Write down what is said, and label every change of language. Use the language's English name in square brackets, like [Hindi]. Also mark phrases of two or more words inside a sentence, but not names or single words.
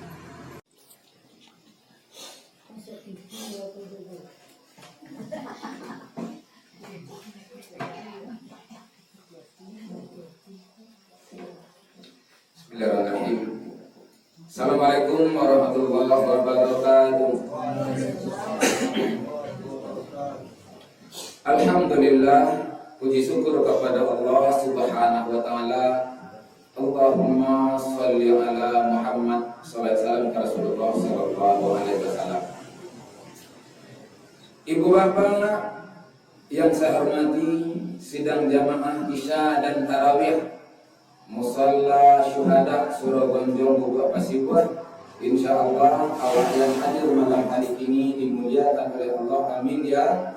[Arabic] بسم الله الرحمن الرحيم. السلام عليكم ورحمة الله وبركاته. [Indonesian] Alhamdulillah, puji syukur kepada Allah [Arabic] سبحانه وتعالى. اللهم صل على محمد صلى الله عليه وسلم ke رسول الله صلى الله عليه وسلم. [Indonesian] Ibu bapak yang saya hormati, sidang jamaah Isya dan Tarawih Musalla Syuhada Surogonjong Bubak Pasibur, insyaallah Allah yang hadir malam hari ini dimuliakan oleh Allah.